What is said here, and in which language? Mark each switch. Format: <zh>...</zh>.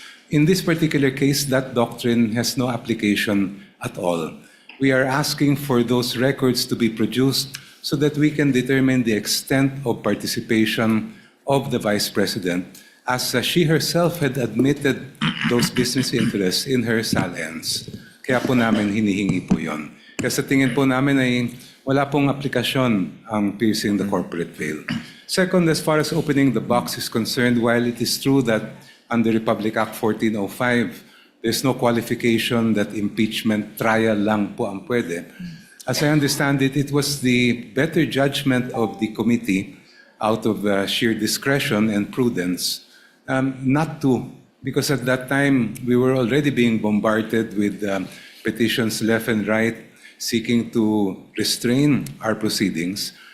<en>In this particular case, that doctrine has no application at all. We are asking for those records to be produced so that we can determine the extent of participation of the Vice President, as she herself had admitted those business interests in her salience.</en> <tl>Kaya po namin hinihingi po yun. Kasi tingin po namin ay wala pong aplikasyon ang piercing the corporate veil.</tl> <en>Second, as far as opening the box is concerned, while it is true that under Republic Act 1405, there's no qualification that impeachment trial</en> <tl>lang po ang pwede.</tl> <en>As I understand it, it was the better judgment of the committee out of sheer discretion and prudence not to, because at that time we were already being bombarded with petitions left and right seeking to restrain our proceedings.</en>